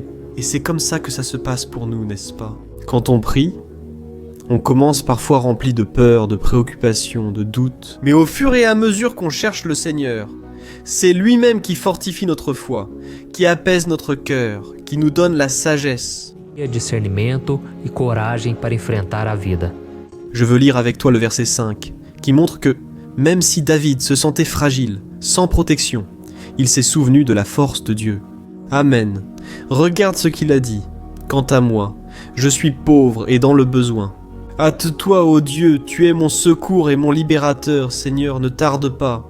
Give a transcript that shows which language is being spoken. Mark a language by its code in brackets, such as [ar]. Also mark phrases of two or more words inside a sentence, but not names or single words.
[fr] Et c'est comme ça que ça se passe pour nous, n'est-ce pas ? Quand on prie, on commence parfois rempli de peur, de préoccupation, de doute. Mais au fur et à mesure qu'on cherche le Seigneur, c'est lui-même qui fortifie notre foi, qui apaise notre cœur, qui nous donne la sagesse. [pt] Discernimento e coragem para enfrentar a vida. [fr] Je veux lire avec toi le verset 5, qui montre que, même si David se sentait fragile, sans protection, il s'est souvenu de la force de Dieu. Amen. Regarde ce qu'il a dit. Quant à moi, je suis pauvre et dans le besoin. Hâte-toi, ô Dieu, tu es mon secours et mon libérateur, Seigneur, ne tarde pas.